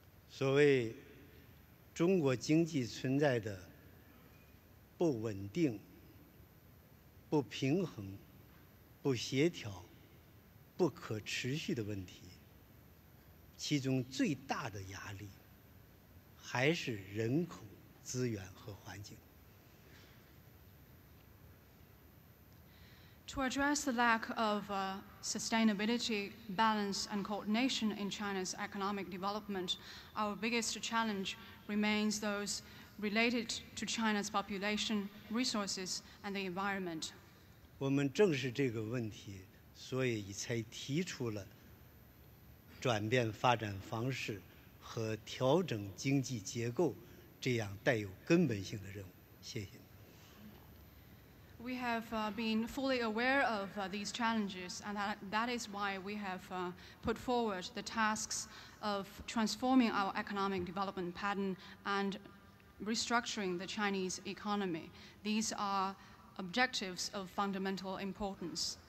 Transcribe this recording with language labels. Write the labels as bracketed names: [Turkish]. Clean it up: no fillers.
[Chinese] 所谓中国经济存在的不稳定、不平衡、不协调、不可持续的问题，其中最大的压力还是人口、资源和环境。 [English] To address the lack of sustainability, balance, and coordination in China's economic development, our biggest challenge remains those related to China's population, resources, and the environment. [Chinese] 我们正视这个问题，所以才提出了转变发展方式和调整经济结构这样带有根本性的任务。谢谢。 [English] We have been fully aware of these challenges, and that is why we have put forward the tasks of transforming our economic development pattern and restructuring the Chinese economy. These are objectives of fundamental importance.